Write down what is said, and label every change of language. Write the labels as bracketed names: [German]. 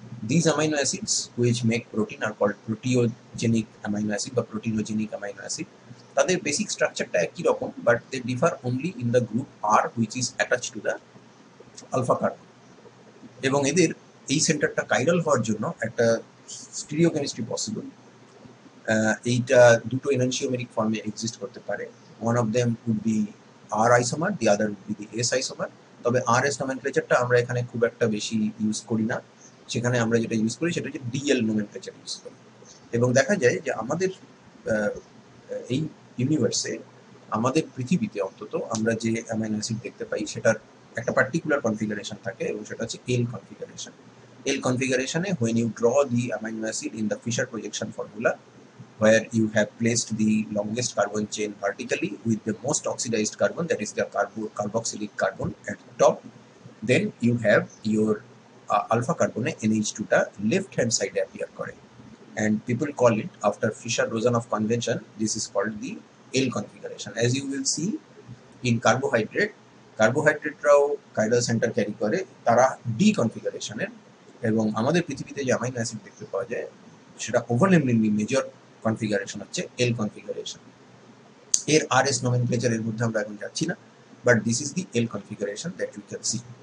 [English] These amino acids which make protein are called proteogenic amino acid বা proteinogenic amino acid. [Bangla] তাদের basic স্ট্রাকচারটা একই রকম, [English] But they differ only in the group R which is attached to the alpha carbon. [Bangla] এবং এদের এই সেন্টারটা chiral হওয়ার জন্য একটা স্টিরিওকেমিস্ট্রি পসিবল। এইটা দুটো এনানশিওমেরিক ফর্মে এক্সিস্ট করতে পারে। [English] One of them would be R isomer, the other would be the S isomer. [Bangla] তবে RS নোমেনক্লেচারটা আমরা এখানে খুব একটা বেশি ইউজ করি না, সেখানে আমরা যেটা ইউজ করি সেটা হচ্ছে DL নোমেনক্লেচার ইউজ করি। এবং দেখা যায় যে আমাদের এই ইউনিভার্সে, আমাদের পৃথিবীতে অন্তত আমরা যে অ্যামাইনো অ্যাসিড দেখতে পাই সেটার একটা পার্টিকুলার কনফিগারেশন থাকে এবং সেটা হচ্ছে L configuration. [English] L কনফিগারেশনে when you draw the amino acid in the Fisher projection formula, where you have placed the longest carbon chain vertically with the most oxidized carbon, that is the carboxylic carbon at the top, then you have your alpha carbon NH2টা left hand side appear করে, and people call it, after Fisher-Rozanoff convention, this is called the L configuration. As you will see in [Bangla] কার্বোহাইড্রেটরাও chiral centre carry করে, তারা D কনফিগারেশনের। এবং আমাদের পৃথিবীতে যে amino acid দেখতে পাওয়া যায় সেটা ওভারওয়েলমিংলি মেজর কনফিগারেশন হচ্ছে এল কনফিগারেশন। এর আরএস নোমেনক্লেচার এর মধ্যে আমরা এখন যাচ্ছি না, [English] But this is the L configuration that you can see.